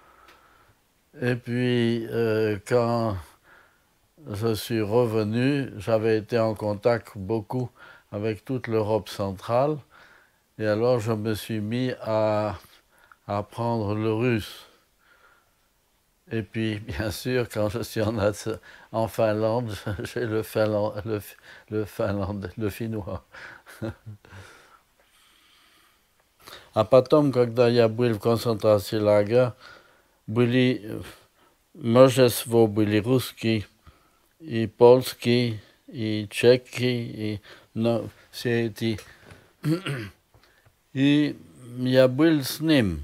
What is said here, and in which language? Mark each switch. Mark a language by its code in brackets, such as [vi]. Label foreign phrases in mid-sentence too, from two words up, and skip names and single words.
[fr] Et puis quand je suis revenu, j'avais été en contact beaucoup avec toute l'Europe centrale, et alors je me suis mis à apprendre le russe. Et puis, bien sûr, quand je suis en Finlande, j'ai le finnois. [ru] А потом, когда я был в концентрационном лагере, множество были русские, и польские, и чеки, и все эти. И я был с ним.